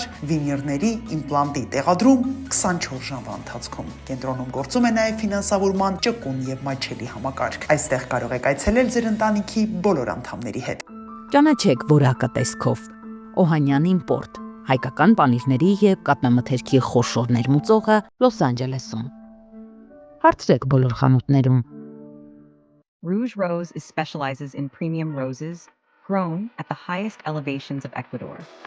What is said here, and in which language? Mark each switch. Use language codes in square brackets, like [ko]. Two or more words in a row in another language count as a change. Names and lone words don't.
[hy] վինիրների իմպլանտի տեղադրում 24 ժամվա ընթացքում։ Կենտրոնում գործում է նաև ֆինանսավորման ճկուն եւ մատչելի համակարգ։ Այստեղ կարող եք այցելել ձեր ընտանիքի բոլոր անդամների հետ։ Ճանաչեք որակը տեսքով։ Օհանյան իմպորտ, հայկական պանիրների եւ կատնամթերքի խոշոր ներմուծողը Լոս Անջելեսում։ Հարցրեք բոլոր խանութներում։ [en] Rouge Rose specializes in premium roses grown at the highest elevations of Ecuador.